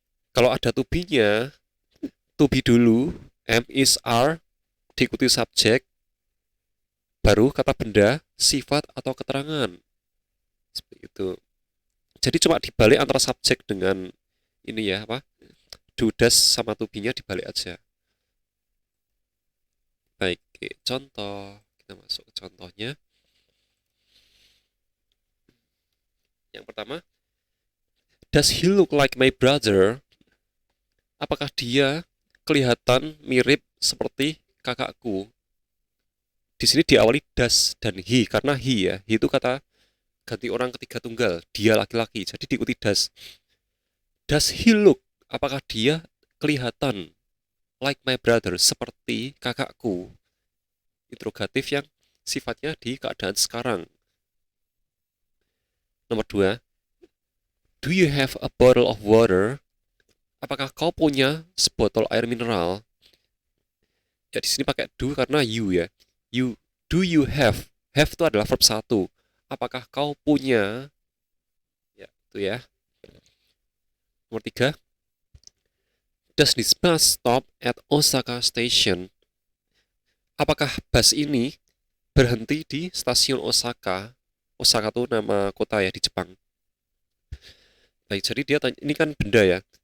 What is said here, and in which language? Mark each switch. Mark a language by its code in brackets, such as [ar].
[id] Kalau ada to be-nya, to be dulu, am, is, are, diikuti subjek, baru kata benda, sifat, atau keterangan. Seperti itu. Jadi cuma dibalik antara subjek dengan ini ya, apa? Do, does, sama to be-nya dibalik aja. Baik, contoh. Kita masuk ke contohnya. Yang pertama, [en] does he look like my brother? [id] Apakah dia kelihatan mirip seperti kakakku? Di sini diawali does dan he, karena he ya. He itu kata ganti orang ketiga tunggal, dia laki-laki, jadi diikuti does. [en] Does he look? [id] Apakah dia kelihatan [en] like my brother, [id] seperti kakakku? Interrogatif yang sifatnya di keadaan sekarang. Nomor 2. [en] Do you have a bottle of water? [id] Apakah kau punya sebotol air mineral? Ya di sini pakai do karena you ya. You [en] Do you have? [id] Have itu adalah verb 1. Apakah kau punya? Ya, itu ya. Nomor 3. [en] Does this bus stop at Osaka Station? [id] Apakah bus ini berhenti di stasiun Osaka? Osaka itu nama kota ya di Jepang. Baik, jadi dia tanya, ini kan benda ya.